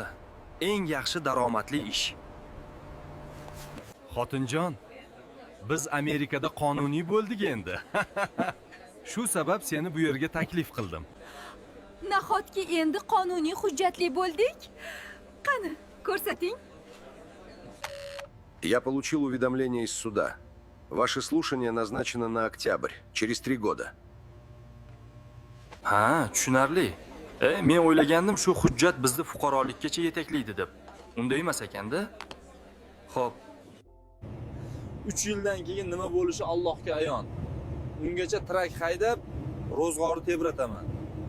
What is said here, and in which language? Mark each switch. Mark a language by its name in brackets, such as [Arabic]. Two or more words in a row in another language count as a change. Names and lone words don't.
[Uzbek] Eng yaxshi daromadli ish. Xotinjon, biz Amerikada qonuniy bo'ldik endi. Shu sabab seni bu yerga taklif qildim. Nahotki endi qonuniy hujjatli bo'ldik? Qani, ko'rsating. [Russian] Я получил уведомление из суда. Ваше слушание назначено на октябрь, через 3 года. [Uzbek] Ha, tushunarli. Men o'ylagandim shu hujjat bizni fuqarolikkacha yetaklaydi deb. Unday emas ekanda? Xo'p. 3 yildan keyin nima bo'lishi Allohga ayon. Ungacha trak haydab, ro'zg'orni tebrataman.